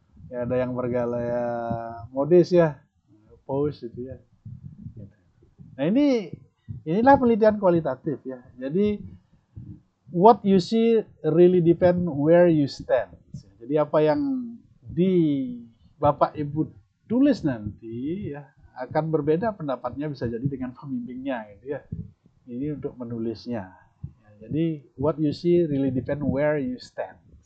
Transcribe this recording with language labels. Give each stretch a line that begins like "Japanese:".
Indonesian: Ya, ada yang bergaya modis ya, pose itu ya. Nah, inilah penelitian kualitatif ya. Jadi
English: what you see really depend where you stand.
Indonesian: Jadi apa yang di Bapak Ibu tulis nanti ya akan berbeda pendapatnya bisa jadi dengan pembimbingnya gitu ya. Ini untuk menulisnya. Ya, jadi
English: what you see really depend where you stand.